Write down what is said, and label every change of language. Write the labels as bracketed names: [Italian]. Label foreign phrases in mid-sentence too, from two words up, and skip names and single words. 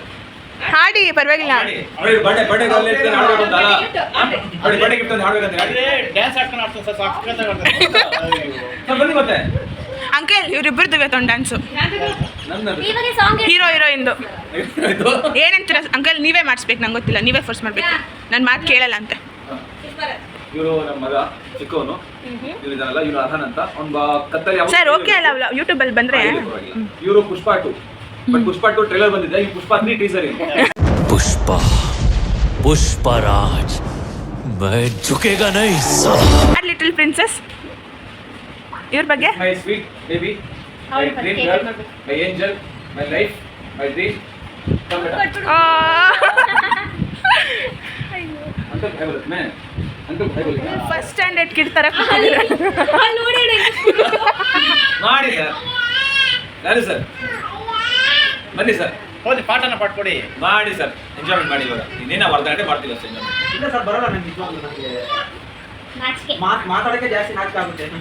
[Kannada] ಹಾಡಿ ಪರವಾಗಿಲ್ಲ ಅಂಕಲ್ ಇವ್ರಿಬ್ಬರದು ಇವತ್ತೊಂದು ಡ್ಯಾನ್ಸು ಹೀರೋಯಿಂದು ಏನಂತೀರ ಅಂಕಲ್ ನೀವೇ ಮಾಡಿಸ್ಬೇಕು ನಂಗೆ ಗೊತ್ತಿಲ್ಲ ನೀವೇ ಫೋರ್ಸ್ ಮಾಡ್ಬೇಕು ನನ್ನ ಮಾತು ಕೇಳಲ್ಲ ಅಂತ ಇವರು ನಮ್ಮ ಮಗ ಚಿಕ್ಕವನು ಇವ್ರಿದಾರಲ್ಲ ಇವ್ರು ಅರ್ಹನ್ ಅಂತ ಅವ್ನ ಕತ್ತಲ್ಲಿ ಸರ್ ಓಕೆ ಅಲ್ಲ ಯೂಟ್ಯೂಬ್ ಅಲ್ಲಿ ಬಂದ್ರೆ ಇವರು ಪುಷ್ಪ 2 ಬಟ್ ಪುಷ್ಪ 2 ಟ್ರೇಲರ್ ಬಂದಿದೆ ಈ ಪುಷ್ಪ 3 ಟೀಸರ್ ಇದೆ [Hindi] पुष्पराज मैं झुकेगा नहीं [English] Little princess [Kannada] ಇವರ ಬಗ್ಗೆ [English] my sweet baby my dream girl my angel my life my dream [Hindi] अंकल भाई बोलते मैं अंकल भाई बोलते [English] First standard kid ತರ [Kannada] ಮಾಡಿ ಸರ್ ಯಾರು ಸರ್ ಬನ್ನಿ ಸರ್ ಹೋಗಿ ಪಾಠನ ಪಾಡ್ಕೊಡಿ ಮಾಡಿ ಸರ್ ಎಂಜಾಯ್ಮೆಂಟ್ ಮಾಡಿ ಇವಾಗ ಇನ್ನೇನ ವರ್ಗಾವಣೆ ಮಾಡ್ತಿಲ್ಲ ಅಷ್ಟೇ ಇಲ್ಲ ಸರ್ ಬರೋಲ್ಲ ನನಗೆ ನಿಜವಾಗ್ಲೂ ನನಗೆ ಮಾತಾಡಕ್ಕೆ ಜಾಸ್ತಿ ನಾಚಿಕೆ ಆಗುತ್ತೆ